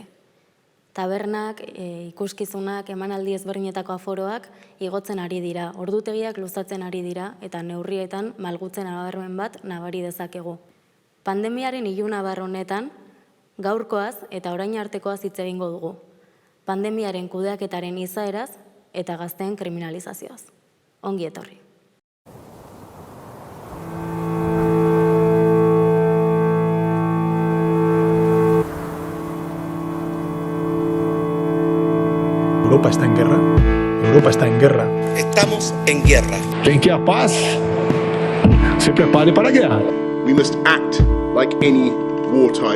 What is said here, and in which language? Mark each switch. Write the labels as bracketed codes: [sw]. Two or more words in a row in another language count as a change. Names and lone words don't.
[eu] Tabernak, ikuskizunak, emanaldi ezberdinetako aforoak igotzen ari dira, ordutegiak luzatzen ari dira eta neurrietan malgutzen nabarmen bat nabari dezakegu. Pandemiaren ilunabar honetan, gaurkoaz eta orain artekoaz hitz egingo dugu. Pandemiaren kudeaketaren izaeraz eta gazteen kriminalizazioaz. Ongi etorri. [es] Europa está en guerra. Europa está en guerra. Estamos en guerra. Quien quiera paz, se prepare para la guerra. [en] We must act like any wartime.